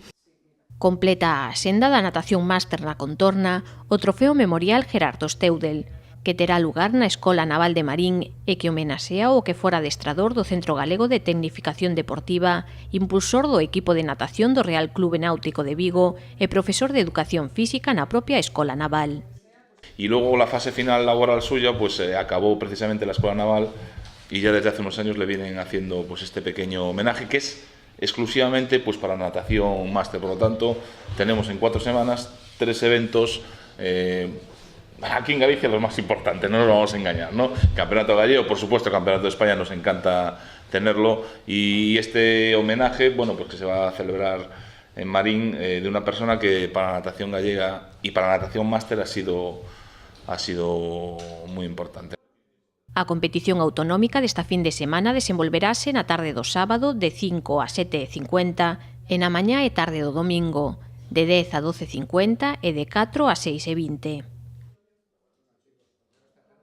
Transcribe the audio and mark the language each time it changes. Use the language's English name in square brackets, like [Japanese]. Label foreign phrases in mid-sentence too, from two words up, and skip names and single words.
[Galician] Completa a senda da natación máster na contorna o Trofeo Memorial Gerardo Esteudel, que terá lugar na Escola Naval de Marín e que homenaxea o que fora adestrador do Centro Galego de Tecnificación Deportiva, impulsor do equipo de natación do Real Clube Náutico de Vigo e profesor de Educación Física na propia Escola Naval. [Spanish] Y luego la fase final laboral suya pues acabó precisamente la Escuela Naval y ya desde hace unos años le vienen haciendo pues este pequeño homenaje que es exclusivamente pues para natación máster. Por lo tanto, tenemos en 4 semanas 3 eventos aquí en Galicia los más importantes, no nos vamos a engañar, ¿no? Campeonato gallego, por supuesto, Campeonato de España nos encanta tenerlo y este homenaje, bueno, pues que se va a celebrar en Marín de una persona que para la natación gallega y para la natación máster ha sido muy importante. [Galician] A competición autonómica desta fin de semana desenvolverase na tarde do sábado de 5 a 7:50 e na mañá e tarde do domingo, de 10 a 12:50 e de 4 a 6:20.